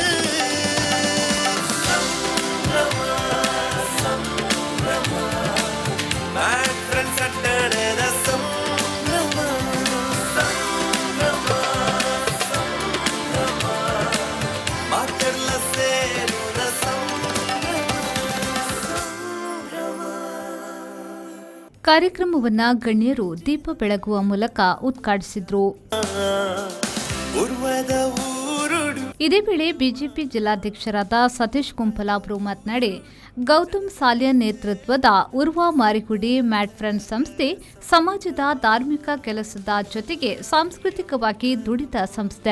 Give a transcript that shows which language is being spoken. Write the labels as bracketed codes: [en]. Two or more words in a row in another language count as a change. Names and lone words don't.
[tcy] ಸಂಭ್ರಮ ಸಂಭ್ರಮ ಮ್ಯಾಟ್ ಫ್ರೆಂಡ್ಸ್ ಅಡ್ಡಣದ ಸಂಭ್ರಮ ಸಂಭ್ರಮ ಸಂಭ್ರಮ ಮಾತೆಲ್ಲ ಸೇರುನ ಸಂಭ್ರಮ ಸಂಭ್ರಮ. [kn] ಕಾರ್ಯಕ್ರಮವನ್ನ ಗಣ್ಯರು ದೀಪ ಬೆಳಗುವ ಮೂಲಕ ಉದ್ಘಾಟಿಸಿದ್ರು. ಇದೇ ವೇಳೆ ಬಿಜೆಪಿ ಜಿಲ್ಲಾಧ್ಯಕ್ಷರಾದ ಸತೀಶ್ ಕುಂಪಲ ಅವರು ಮಾತನಾಡಿ, ಗೌತಮ್ ಸಾಲಿಯನ್ ನೇತೃತ್ವದ ಉರ್ವ ಮಾರಿಗುಡಿ ಮ್ಯಾಟ್ ಫ್ರೆಂಡ್ಸ್ ಸಂಸ್ಥೆ ಸಮಾಜದ ಧಾರ್ಮಿಕ ಕೆಲಸದ ಜೊತೆಗೆ ಸಾಂಸ್ಕೃತಿಕವಾಗಿ ದುಡಿದ ಸಂಸ್ಥೆ.